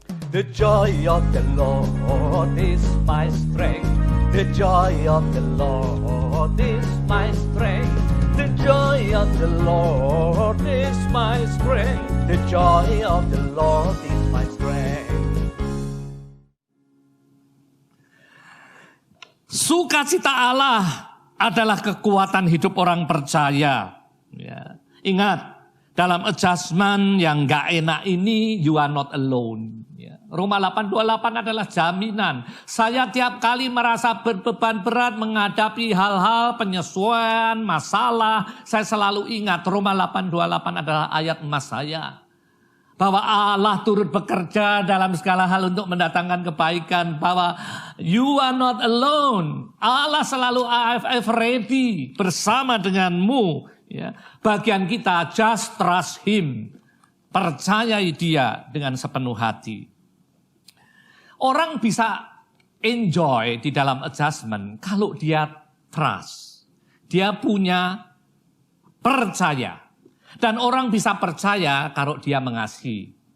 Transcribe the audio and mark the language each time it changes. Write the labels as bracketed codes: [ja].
[en] The joy of the Lord is my strength. The joy of the Lord is my strength. The joy of the Lord is my strength. The joy of the Lord is my strength. [id] Sukacita Allah adalah kekuatan hidup orang percaya. Ya. Ingat, dalam adjustment yang gak enak ini, [en] you are not alone. [id] Ya. Roma 8:28 adalah jaminan. Saya tiap kali merasa berbeban berat menghadapi hal-hal penyesuaian, masalah. Saya selalu ingat Roma 8:28 adalah ayat emas saya. Bahwa Allah turut bekerja dalam segala hal untuk mendatangkan kebaikan. Bahwa [en] you are not alone. [id] Allah selalu AFF ready bersama denganmu. Ya. Bagian kita [en] just trust him. [id] Percayai dia dengan sepenuh hati. Orang bisa enjoy di dalam adjustment kalau dia trust. Dia punya percaya. Dan orang bisa percaya kalau dia mengasihi.